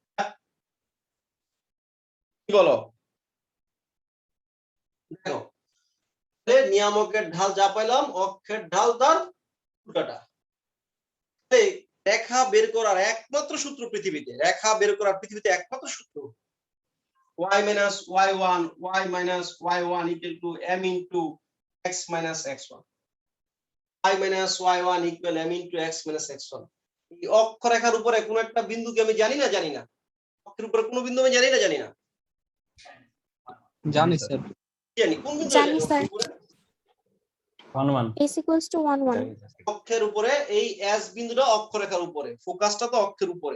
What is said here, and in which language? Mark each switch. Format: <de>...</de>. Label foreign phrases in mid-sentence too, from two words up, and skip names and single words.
<bn>কি বলো? দেখো, নিয়ামকের ঢাল যা পাইলাম, অক্ষের ঢাল তার উল্টাটা। রেখা বের করার একমাত্র সূত্র পৃথিবীতে, একমাত্র সূত্র y - y1, y - y1 = m * x - x1, y - y1 = m * x - x1। এই অক্ষরেখার উপরে কোন একটা বিন্দুকে আমি জানি না? অক্ষের উপরে কোন বিন্দু আমি জানি না? জানি স্যার। জানি। কোন বিন্দু জানি স্যার। 1 1 s = 1 1। অক্ষের উপরে এই S বিন্দুটা অক্ষরেখার উপরে, ফোকাসটা তো অক্ষের উপরে।</bn>